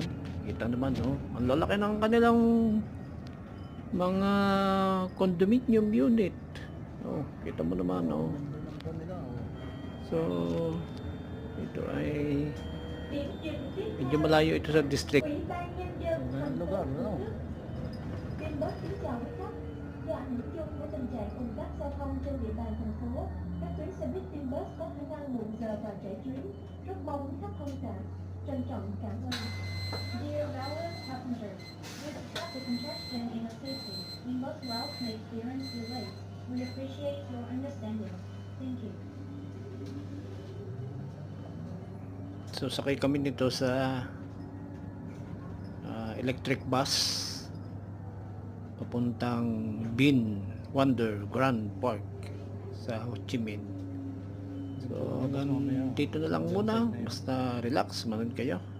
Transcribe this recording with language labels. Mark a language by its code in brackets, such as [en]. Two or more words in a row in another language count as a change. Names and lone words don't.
[tl] Kita naman ang lalaki ng kanilang mga condominium unit. Kita mo naman So ito ay medyo malayo ito sa district. Lugar, [vi] Tuyên bố kính chào quý khách. Do ảnh hưởng chung của tình trạng ùn tắc giao thông trên địa bàn thành phố, các tuyến xe buýt Tinbus có khả năng muộn giờ và trễ chuyến. Rất mong quý khách thông cảm. Trân trọng cảm ơn. [en] Dear railway passengers, due to traffic congestion in the city, Tinbus routes may experience delays. We appreciate your understanding. Thank you. [tl] So sakay kami nito sa electric bus papuntang Bin Wonder Grand Park sa Ho Chi Minh. So hanggang dito na lang muna. Basta relax, manood kayo.